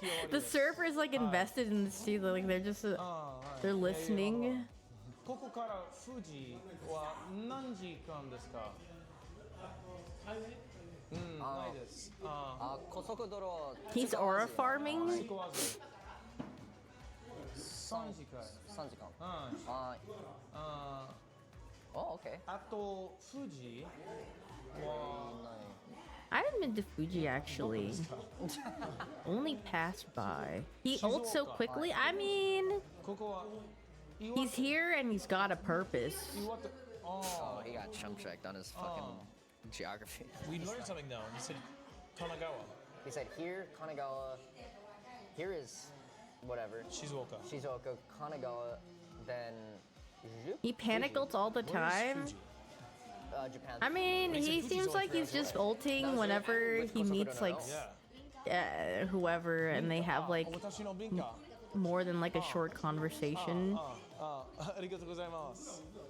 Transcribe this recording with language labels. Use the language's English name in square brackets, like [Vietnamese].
[English] The surfer is like invested in this too. Like they're just they're listening. [Japanese] ここから富士は何時間ですか？ないです。高速道路。 [English] He's aura farming. [Japanese] 3時間。 3時間。 [English] Oh, okay. [Japanese] あと富士は [English] I haven't been to Fuji actually. Only passed by. He ults so quickly. I mean, [Japanese] ここは [English] he's here and he's got a purpose. Oh, he got chump checked on his fucking geography. We learned something though. He said Kanagawa. He said here, Kanagawa. Here is whatever. Shizuoka. Shizuoka, Kanagawa, then He panic ults all the time. Japan. I mean, he seems like he's just ulting whenever he meets like whoever and they have like more than like a short conversation. [Japanese] ありがとうございます。